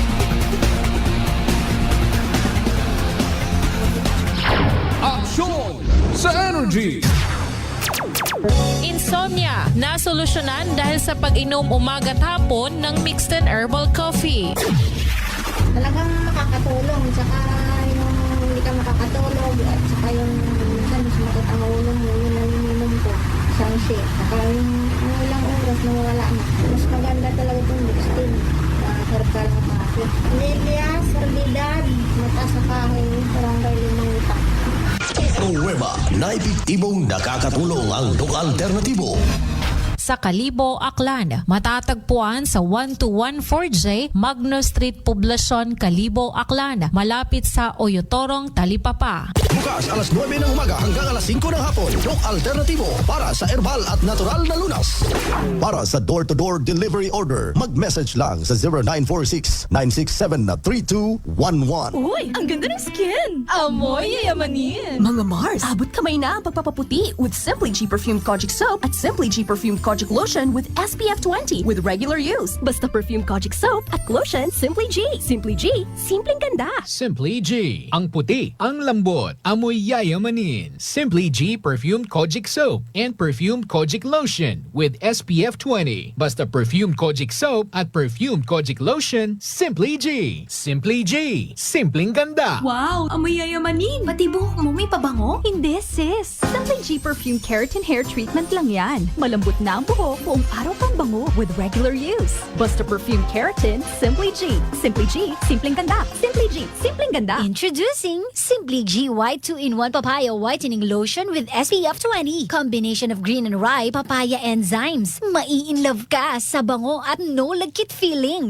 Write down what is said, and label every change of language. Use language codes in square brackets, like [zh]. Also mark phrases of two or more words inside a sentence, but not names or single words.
[tl] Aksyon Energy. Insomnia, nasolusyonan dahil sa pag-inom umaga at hapon ng [en] mixed and herbal coffee. [tl] Talagang makakatulong, tsaka yung hindi ka makakatulog, at saka yung minsan mas makit ang ulo mo, yun ang ininom ko, sunset. Saka yung ilang oras na wala na. Mas maganda talaga itong Dextin, herbal na coffee. Lilia, Sardidad, mata sa kahoy, barangay Limanguta. Nueva na epektibong nakakatulong ang Doc Alternativo. Sa Kalibo, Aklan, matatagpuan sa 1214J Magno Street, Poblacion, Kalibo, Aklan, malapit sa Oyotorong, Talipapa. Bukas alas 9 ng umaga hanggang alas 5 ng hapon. Doc Alternativo para sa herbal at natural na lunas. Para sa [en] door-to-door delivery order, [tl] mag-message lang sa 0946-967-3211. Uy, ang ganda ng skin! Amoy yayamanin! Mga Mars, abot kamay na ang pagpapaputi with Simply G Perfumed Kojic Soap at Simply G Perfumed Kojic Lotion with SPF 20 [en] with regular use. [tl] Basta Perfumed Kojic Soap at Lotion, Simply G. Simply G, simpleng ganda. Simply G. Ang puti, ang lambot, amoy yayamanin. [en] Simply G Perfumed Kojic Soap and Perfumed Kojic Lotion with SPF 20. [tl] Basta Perfumed Kojic Soap at Perfumed Kojic Lotion, Simply G. Simply G. Simpleng ganda. Wow, amoy yayamanin. Pati buhok mo may pabango? Hindi, sis. Simply G Perfumed Keratin Hair Treatment lang yan. Malambot na ang buhok, buong araw pang bango [en] with regular use. [tl] Basta Perfumed Keratin, Simply G. Simply G, simpleng ganda. Simply G, simpleng ganda. [en] Introducing Simply G White 2-in-1 Papaya Whitening Lotion with SPF 20. Combination of green and rye papaya enzymes. [tl] Mai-in-love ka sa bango at no lagkit feeling.